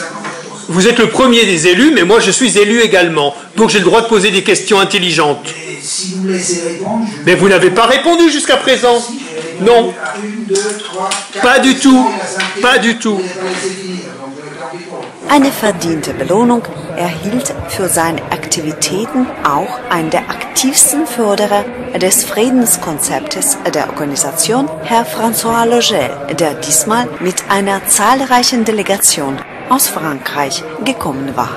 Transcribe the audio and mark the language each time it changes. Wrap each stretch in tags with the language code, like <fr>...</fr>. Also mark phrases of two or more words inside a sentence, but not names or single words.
<fr>Vous êtes le premier des élus, mais moi je suis élu également. Donc j'ai le droit de poser des questions intelligentes. Et si vous me laissez répondre, je... Mais vous n'avez pas répondu jusqu'à présent. Si, j'ai répondu Non. à 1, 2, 3, 4, Pas du tout. et la cinquième, Pas du tout. vous n'avez pas laissé finir, donc tant pis pour vous.</fr> <de>Eine verdiente Belohnung erhielt für seine Aktivitäten auch ein der aktivsten Förderer des Friedenskonzeptes der Organisation, Herr François Logel, der diesmal mit einer zahlreichen Delegation aus Frankreich gekommen war.</de>